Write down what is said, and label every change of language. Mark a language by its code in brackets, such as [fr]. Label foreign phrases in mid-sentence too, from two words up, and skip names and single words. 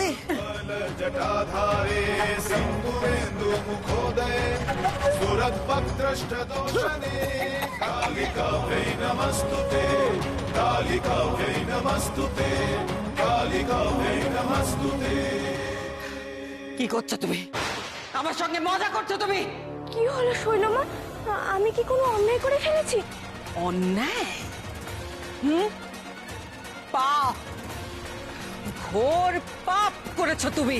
[sa] जटाधारे सिन्धुरेन्दुमुखोदये सुरद्भद्रष्टदोषणे कालिकाव्यै नमस्तुते कालिकाव्यै नमस्तुते कालिकाव्यै नमस्तुते। [bn] কি করছো তুমি? আমার সঙ্গে মজা করছো তুমি? কি হলো শৈলমা, আমি কি কোনো অন্যায় করে ফেলেছি? অন্যায়? পাপ, ঘোর পাপ করেছো তুমি।